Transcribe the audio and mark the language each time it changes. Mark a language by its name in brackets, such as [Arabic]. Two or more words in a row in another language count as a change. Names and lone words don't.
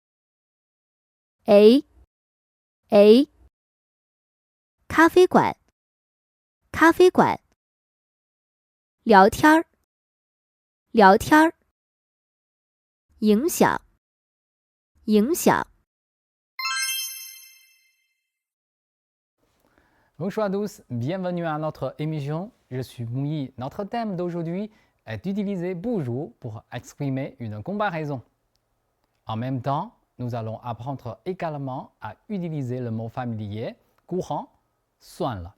[Chinese] 哎，哎。咖啡馆，咖啡馆。聊天儿，聊天儿。影响，影响。 [French] Bonjour à tous, bienvenue à notre émission. Je suis Mouyi. Notre thème d'aujourd'hui est d'utiliser bonjour pour exprimer une comparaison. En même temps, nous allons apprendre également à utiliser le mot familier courant 算了.